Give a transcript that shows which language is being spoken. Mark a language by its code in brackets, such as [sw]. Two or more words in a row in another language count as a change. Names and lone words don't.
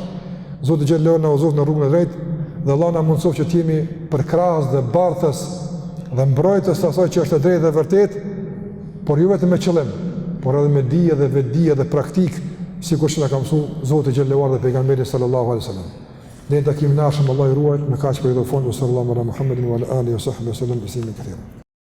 [sq] Zoti xhallahu na udhëzon në rrugën e drejtë dhe Allah na mundësof që të jemi përkrahas dhe bartës dhe mbrojtës të asaj që është e drejtë dhe vërtet, por jo vetëm me qëllim, por edhe me dije dhe vetdije dhe praktik, sikur që na ka mësuar Zoti xhallahu dhe pejgamberi [ar] صلى الله عليه وسلم. [sq] Në takimin e ardhshëm Allah i ruaj me kaq për fond [ar] صلى الله على محمد وعلى آله وصحبه سلم بسم الله.